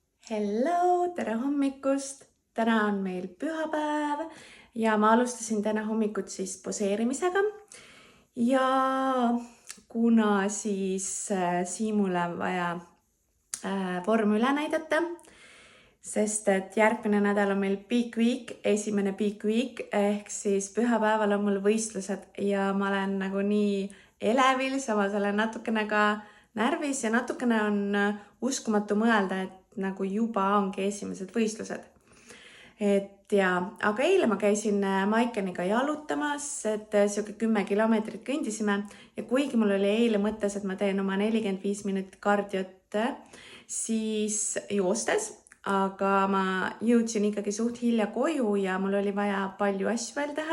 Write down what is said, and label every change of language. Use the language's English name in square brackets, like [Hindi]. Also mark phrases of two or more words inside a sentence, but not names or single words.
[English] Hello, [Estonian] tere hommikust! Täna on meil pühapäev ja ma alustasin täna hommikut siis poseerimisega. Ja kuna siis Siimule on vaja vorm üle näidata, sest et järgmine nädal on meil [English] peak week, [Estonian] esimene [English] peak week, [Estonian] ehk siis pühapäeval on mul võistlused ja ma olen nagu nii elevil, samas olen natukene ka närvis ja natukene on uskumatu mõelda, et nagu juba ongi esimesed võistlused. Aga eile ma käisin Maikeniga jalutamas, et siuke 10 kilomeetrit kõndisime ja kuigi mul oli eile mõttes, et ma teen oma 45 minutit kardiot, siis joostes, aga ma jõudsin ikkagi suht hilja koju ja mul oli vaja palju asju veel teha.